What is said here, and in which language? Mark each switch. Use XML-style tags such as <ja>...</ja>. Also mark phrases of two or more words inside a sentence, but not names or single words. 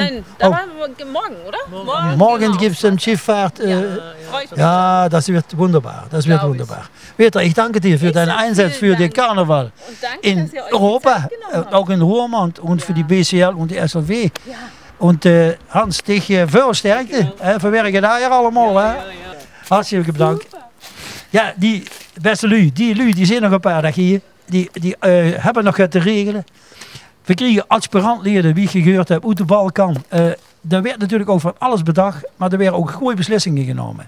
<de>Nein, da waren wir morgen, oder? Morgen genau. gibt es eine Schifffahrt. Ja, das wird wunderbar. Das wird wunderbar. Petra, ich danke dir für deinen Einsatz für den Karneval in Europa, auch in Roermond und für die BCL und die SLW. Ja.</de> <nl>Und Hans, dich veel sterkte. Verwerken daar hier allemaal. Hè? Hartstikke bedankt. Ja, die beste lui, die zijn nog een paar dagen hier. Die hebben nog wat te regelen. We kregen aspirantleden, wie ik gehoord heb, uit de Balkan. Er werd natuurlijk ook van alles bedacht, maar er werden ook goede beslissingen genomen.</nl>